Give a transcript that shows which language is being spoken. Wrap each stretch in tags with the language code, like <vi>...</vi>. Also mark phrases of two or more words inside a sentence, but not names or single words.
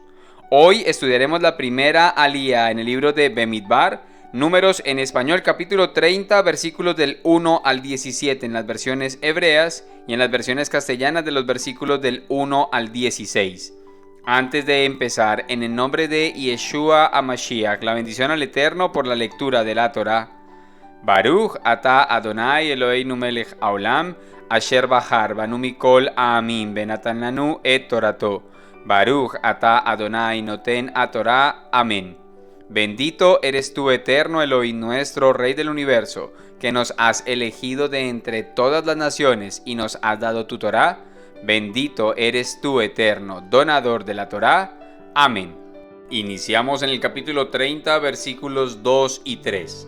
<es>Hoy estudiaremos la primera alía en el libro de Bemidbar, Números en español, capítulo 30, versículos del 1 al 17 en las versiones hebreas y en las versiones castellanas de los versículos del 1 al 16. Antes de empezar, en el nombre de</es> <he>ישוע המשיח,</he> <es>la bendición al Eterno por la lectura de la Torá.</es> <he>ברוך אתה אדוני אלוהינו מלך העולם אשר בחר בנו מכל העמים ונתן לנו את תורתו. ברוך אתה אדוני נותן התורה.</he> <es>Amén. Bendito eres tú, Eterno Elohim nuestro, Rey del universo, que nos has elegido de entre todas las naciones y nos has dado tu Torá. Bendito eres tú, Eterno, donador de la Torá. Amén. Iniciamos en el capítulo 30, versículos 2 y 3.</es>